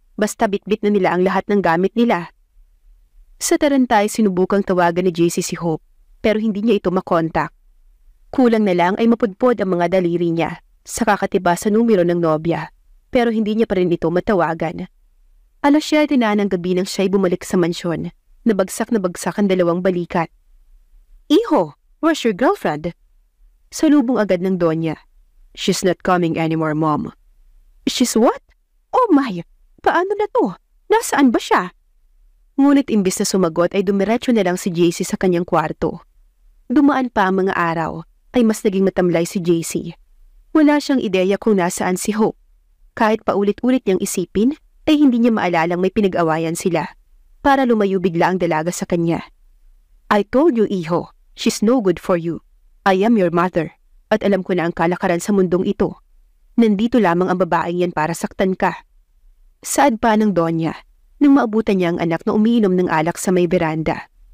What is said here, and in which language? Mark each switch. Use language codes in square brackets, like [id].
[tl] Basta bitbit na nila ang lahat ng gamit nila. Sa tarantay, sinubukang tawagan ni JC si Hope, pero hindi niya ito makontak. Kulang na lang ay mapudpod ang mga daliri niya sa kakatiba sa numero ng nobya, pero hindi niya pa rin ito matawagan. Alas 7 na ng gabi nang siya'y bumalik sa mansyon, nabagsak ang dalawang balikat. [en] Iho, where's your girlfriend? [tl] Salubong agad ng Donya. [en] She's not coming anymore, Mom. She's what? Oh my! [tl] Paano na to? Nasaan ba siya? Ngunit imbis na sumagot ay dumiretso na lang si JC sa kanyang kwarto. Dumaan pa ang mga araw ay mas naging matamlay si JC. Wala siyang ideya kung nasaan si Hope. Kahit paulit-ulit niyang isipin, ay hindi niya maalalang may pinag-awayan sila para lumayo bigla ang dalaga sa kanya. [en] I told you, iho, she's no good for you. I am your mother [tl] at alam ko na ang kalakaran sa mundong ito. Nandito lamang ang babaeng yan para saktan ka. Saad pa ng Donya nang maabutan niya ang anak na umiinom ng alak sa may beranda.